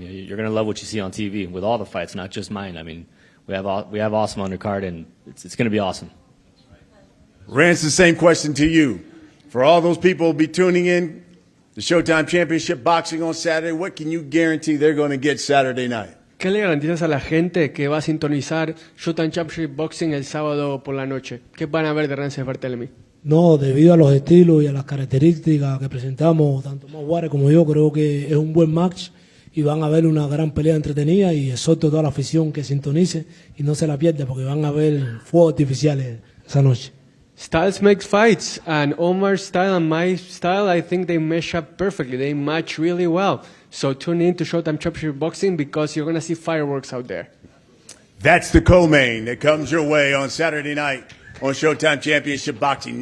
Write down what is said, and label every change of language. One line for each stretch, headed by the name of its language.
English: You're going to love what you see on TV with all the fights, not just mine. I mean, we have awesome undercard, and it's going to be awesome. Rances, same question to you. For all those people who will be tuning in the Showtime Championship Boxing on Saturday, what can you guarantee they're going to get Saturday night?
Spanish: ¿Qué le garantizas a la gente que va a sintonizar Showtime Championship Boxing el sábado por la noche? ¿Qué van a ver de Rances Barthelemy? No, debido a los estilos y a las características que presentamos, tanto Juarez como yo, creo que es un buen match y van a ver una gran pelea entretenida, y exhorto a toda la afición que sintonice y no se la pierda, porque van a ver fuegos artificiales esa noche.
English: Styles makes fights, and Omar's style and my style, I think they mesh up perfectly. They match really well. So tune in to Showtime Championship Boxing because you're going to see fireworks out there. That's the co-main that comes your way on Saturday night on Showtime Championship Boxing.